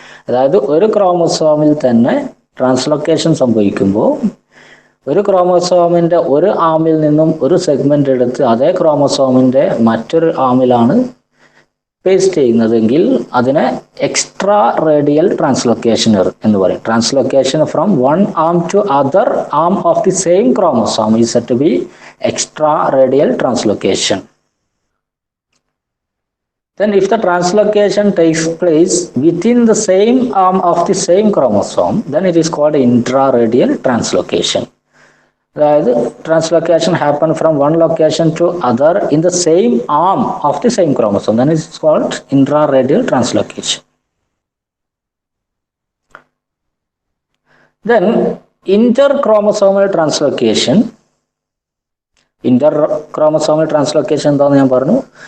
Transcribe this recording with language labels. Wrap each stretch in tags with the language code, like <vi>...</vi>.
<ml>അതായത് ഒരു ക്രോമസോമിൽ തന്നെ ട്രാൻസ്ലൊക്കേഷൻ സംഭവിക്കുമ്പോൾ ഒരു ക്രോമസോമിന്റെ ഒരു ആമിൽ നിന്നും ഒരു സെഗ്മെന്റ് എടുത്ത് അതേ ക്രോമസോമിന്റെ മറ്റൊരു ആമിലാണ് പേസ്റ്റ് ചെയ്യുന്നതെങ്കിൽ അതിനെ എക്സ്ട്രാ റേഡിയൽ ട്രാൻസ്ലൊക്കേഷൻ എന്ന് പറയും.</ml> <en>Translocation from one arm to other arm of the same chromosome is said to be extra radial translocation. Then if the translocation takes place within the same arm of the same chromosome, then it is called intraradial translocation.</en> <ml>അതായത്</ml> <en>Translocation happen from one location to other in the same arm of the same chromosome, that is called intraradial translocation. Then interchromosomal translocation.</en> <ml>ഇന്റർക്രോമസോമൽ translocation എന്താണെന്ന് ഞാൻ പറഞ്ഞു.</ml>